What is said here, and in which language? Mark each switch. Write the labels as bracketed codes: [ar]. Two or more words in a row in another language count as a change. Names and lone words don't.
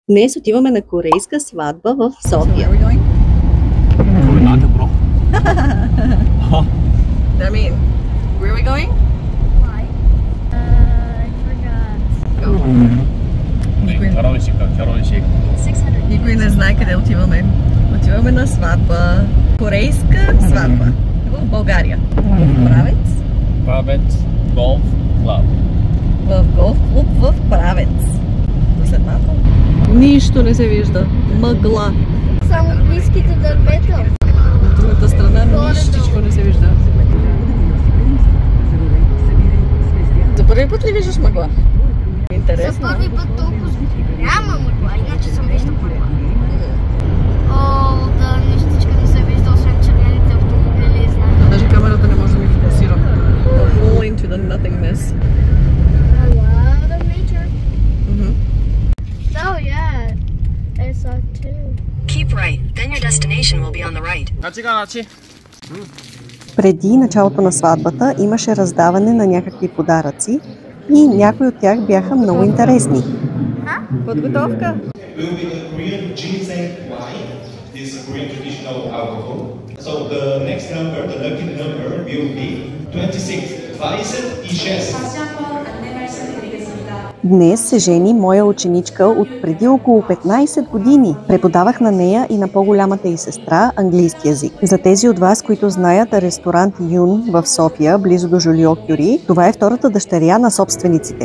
[bg] Днес отиваме на корейска сватба в София. [ko] 왜 나한테 물어? [en] I mean, where are we going? Why? I forgot. [ko] 우리 결혼식. 600. [bg] Никой не знае къде отиваме. Отиваме на сватба. Корейска сватба. В България. В Правец. Правец Golf Club. В голф клуб в Правец. До след малко. Нищо не се вижда. Мъгла. Само близките дървета. От другата страна нищичко не се вижда. За първи път ли виждаш мъгла? За Интересно. първи път толкова голяма мъгла, иначе съм виждал мъгла. О, да, нещичка не се вижда, освен червените автомобили, знам. Даже камерата не може да ми фокусира. [en] The whole into the nothingness. A lot of nature. Oh yeah, I saw too. Keep right, then your destination will be on the right. [ko] 같이 가, 같이. [bg] Преди началото на сватбата имаше раздаване на някакви подаръци и някои от тях бяха много интересни. Подготовка. [en] Will be the Korean ginseng wine. This is Korean traditional alcohol. So the next number, the lucky number will be 26. 26. [bg] Днес се жени моя ученичка от преди около 15 години. Преподавах на нея и на по-голямата й сестра английски язик. За тези от вас, които знаят ресторант Юн в София, близо до Жолио-Кюри, това е втората дъщеря на собствениците.